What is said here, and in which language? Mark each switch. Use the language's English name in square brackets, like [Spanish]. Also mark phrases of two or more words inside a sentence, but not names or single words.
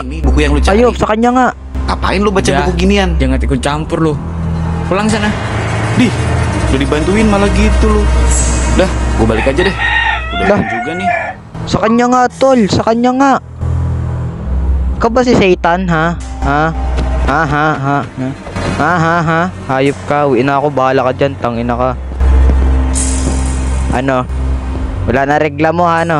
[Indonesian] Ini buku yang lu cari. [Filipino] Ayop, sa kanya nga. [Indonesian] Ngapain lu baca Ya. buku ginian? Jangan ikut campur lu. Pulang sana. Dih, udah dibantuin malah gitu lu. Dah, gue balik aja deh. Udah Dah. jam juga nih. [Filipino] Sa kanya nga, tol. Sa kanya nga. Ikaw ba si Satan, ha? Ha? Ha, ha, ha? Ha, ha, ha? Hayop ka. Uwi na ako. Bahala ka dyan. Tangina ka. Ano? Wala na reklamo, ha, ano?